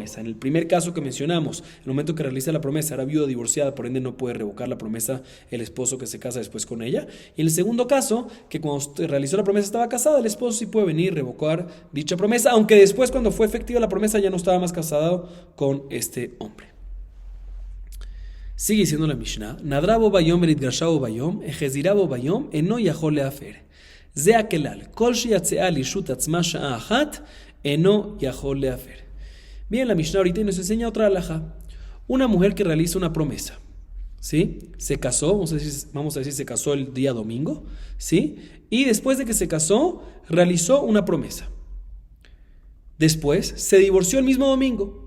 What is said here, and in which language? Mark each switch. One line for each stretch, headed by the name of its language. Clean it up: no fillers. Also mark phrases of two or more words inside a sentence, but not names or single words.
Spanish: En el primer caso que mencionamos, el momento que realiza la promesa era viuda divorciada, por ende no puede revocar la promesa el esposo que se casa después con ella. Y en el segundo caso, que cuando realizó la promesa estaba casada, el esposo sí puede venir y revocar dicha promesa, aunque después cuando fue efectiva la promesa ya no estaba más casado con este hombre. Sigue diciendo la Mishnah,
Hebrew: נדרה בו ביום ונתגרשה בו ביום והחזירה בו ביום אינו יכול להפר. זה הכלל כל שיצאה לרשות עצמה שעה אחת אינו יכול להפר.
Spanish: Bien, la Mishnah ahorita nos enseña otra halajá. Una mujer que realiza una promesa, ¿sí? Se casó, vamos a decir se casó el día domingo, ¿sí? Y después de que se casó, realizó una promesa. Después, se divorció el mismo domingo.